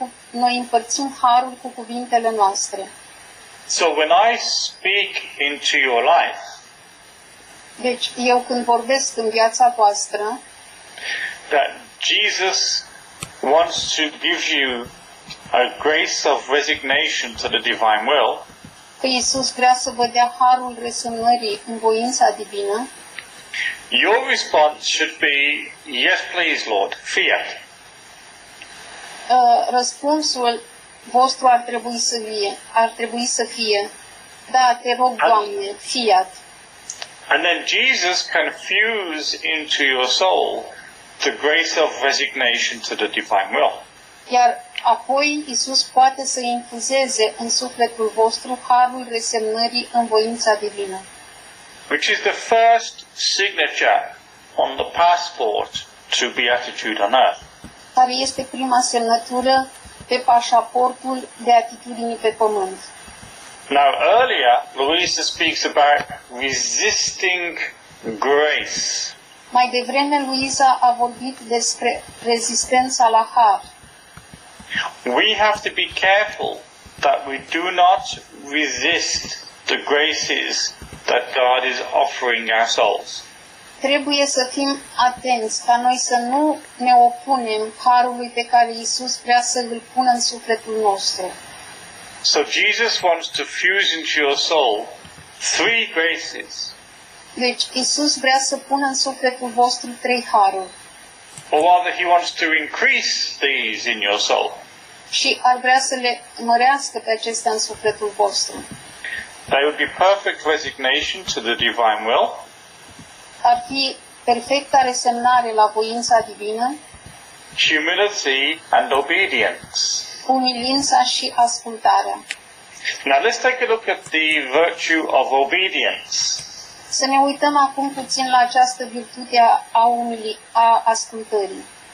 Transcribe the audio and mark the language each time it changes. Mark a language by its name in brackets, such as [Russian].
[Romanian] Noi împărțim harul cu cuvintele noastre. [English] So when I speak into your life, [Romanian] Deci, eu când vorbesc în viața voastră, [English] that Jesus wants to give you a grace of resignation to the divine will, [Romanian] că Iisus vrea să vă dea harul resemnării în voința divină, [English] your response should be, yes please Lord, fiat. [Romanian] Răspunsul vostru ar trebui să fie, da, te rog, Doamne, fiat. [English] And then Jesus can fuse into your soul the grace of resignation to the divine will. [Romanian] Iar apoi Iisus poate să infuzeze în sufletul vostru harul resemnării în voința divină. [English] which is the first signature on the passport to beatitude on earth. [Romanian] care este prima semnătură pe pașaportul beatitudinii pe pământ. [English] Now, earlier, Louisa speaks about resisting grace. [Romanian] Mai devreme, Luiza a vorbit despre rezistența la har. [English] We have to be careful that we do not resist the graces that God is offering our souls. [Romanian] Trebuie să fim atenți ca noi să nu ne opunem harului pe care Iisus vrea să îl pună în sufletul nostru. [English] So Jesus wants to fuse into your soul three graces, [Romanian] Deci Iisus vrea să pună în sufletul vostru 3 haruri [English] or rather he wants to increase these in your soul. [Romanian] și ar vrea să le mărească pe acestea în sufletul vostru. [English] They would be perfect resignation to the divine will, [Romanian] Ar fi perfecta resemnare la voința divină, [English] humility and obedience. [Romanian] umilința și ascultarea. [English] Now let's take a look at the virtue of obedience. [Romanian] Să ne uităm acum puțin la această virtute a ascultării.